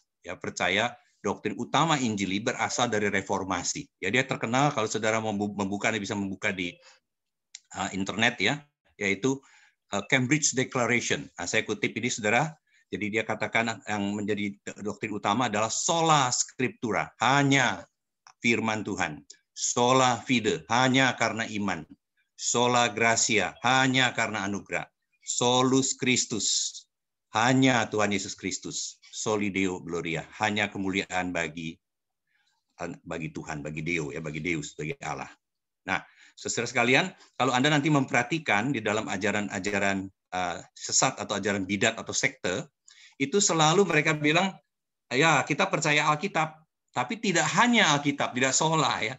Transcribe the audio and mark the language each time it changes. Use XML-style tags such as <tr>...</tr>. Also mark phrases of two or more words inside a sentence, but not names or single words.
<id>Ya, percaya doktrin utama Injili berasal dari reformasi. Ya, dia terkenal, kalau saudara mau membuka, bisa membuka di internet, ya, yaitu Cambridge Declaration. Nah, saya kutip ini, saudara. Jadi dia katakan yang menjadi doktrin utama adalah</id> <la>sola scriptura,</la> <id>hanya firman Tuhan.</id> <la>Sola fide,</la> <id>hanya karena iman.</id> <la>Sola gratia,</la> <id>hanya karena anugerah.</id> <la>Solus Christus,</la> <id>hanya Tuhan Yesus Kristus.</id> <la>Soli Deo Gloria,</la> <id>hanya kemuliaan bagi Tuhan, bagi Deo, ya, bagi Deus, bagi Allah. Nah, saudara sekalian, kalau Anda nanti memperhatikan di dalam ajaran-ajaran sesat atau ajaran bidat atau sekte, itu selalu mereka bilang, ya, kita percaya Alkitab, tapi tidak hanya Alkitab, tidak sola, ya.</id>